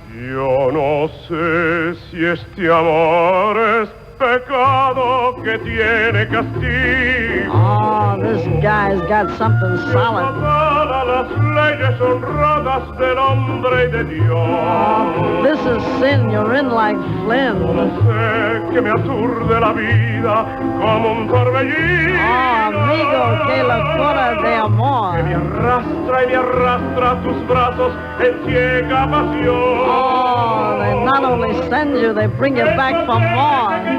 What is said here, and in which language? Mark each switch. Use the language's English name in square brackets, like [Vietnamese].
[Spanish] Yo no sé si este amor es pecado que tiene castigo. [English] Oh, this guy's got something solid. [Spanish] Todas las leyes honradas del hombre y de Dios. [English] Oh, this is sin. You're in like Flynn. [Spanish] No sé que me aturde la vida como un torbellino. Oh, amigo, qué locura de Que me amor. arrastra y me arrastra a tus brazos en ciega pasión. [English] Oh, they not only send you, they bring you back for more.